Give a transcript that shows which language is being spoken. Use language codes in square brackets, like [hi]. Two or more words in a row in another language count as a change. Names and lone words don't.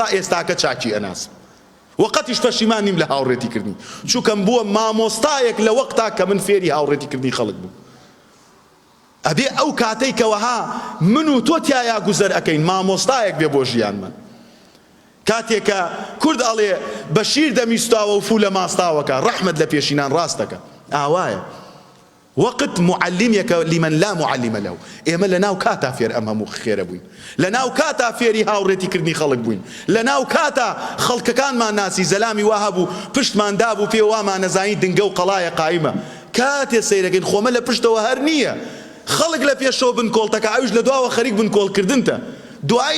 [ckb] ئێستاکە چاکی ئەناسم وەقەتیش پەشیمان نیم لە هاوڕێتیکردنی چووکەم بووە مامۆستایەک لە وەقتا کە من فێری هاوڕێتیکردنی خەڵک بوو ئەبێ ئەو کاتەی کەوەها من و تۆ تیایا گوزەر ئەەکەین مامۆستایەک بێ بۆ ژیانمان کاتێکە کورد ئەڵێ بەشیر دەمیستاوە و فول لە ماستاوەکە ڕەحمەت لە پێشینان ڕاستەکە ئاوایە وەقت معلمێکە [ar] لمن لا معلم له [ckb] ئێمە لە ناو کاتا فێر ئەم هەموو خێرە بووین لە ناو کاتا فێری هاوڕێتیکردنی خەڵک بووین لە ناو کاتا خەڵکەکانمان ناسی زەلامی وا هەبوو پشتمان دابوو پێ وامان نەزانی دنگە و قەڵایە قایمە کاتێ سەیرەکەین خۆمە لە پشتەوە هەر نییە خەڵک لە پێشەوە بنکۆڵتەکە ئەوش لە دواوە خەریک بنکۆڵکردنتە دوای